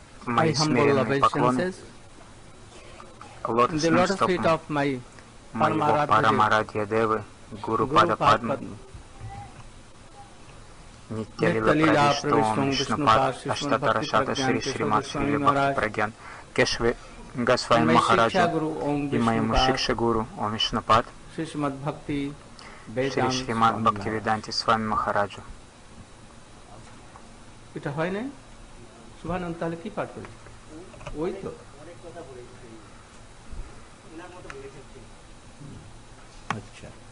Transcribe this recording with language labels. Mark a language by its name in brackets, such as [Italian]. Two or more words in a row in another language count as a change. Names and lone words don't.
[Russian] мои смиренные поклоны лотосным стопам моего Парамарадья Девы, Гуру Пада Падмы, Нитья Лила Правиштом, Вишнупад, Аштатара Шата Шри Шримат Шри Бхакти Прагьян, Кешве Госвами Махараджа и моему Шикша Гуру Ом Вишнупад, Шри Шримат Бхактивиданти с вами Махараджа. [Bangla] এটা হয় না সুবহানাল্লাহ তাহলে কি পাঠ করেছে ওই তো আচ্ছা